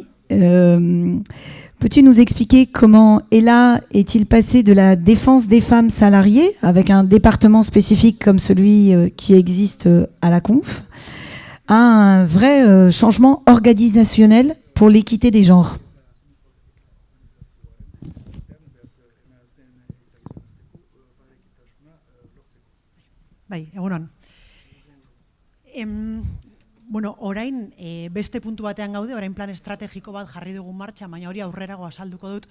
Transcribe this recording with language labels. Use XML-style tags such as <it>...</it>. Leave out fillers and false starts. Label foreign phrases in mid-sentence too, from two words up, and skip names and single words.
<fr>Peux-tu nous expliquer comment Ella est-il passé de la défense des femmes salariées, avec un département spécifique comme celui qui existe à la Conf, à un vrai changement organisationnel pour l'équité des genres?</fr> <eu>Bai, egunon. Bueno, orain beste puntu batean gaude, orain plan estrategiko bat jarri dugun martxa, baina hori aurrerago azalduko dut.</eu>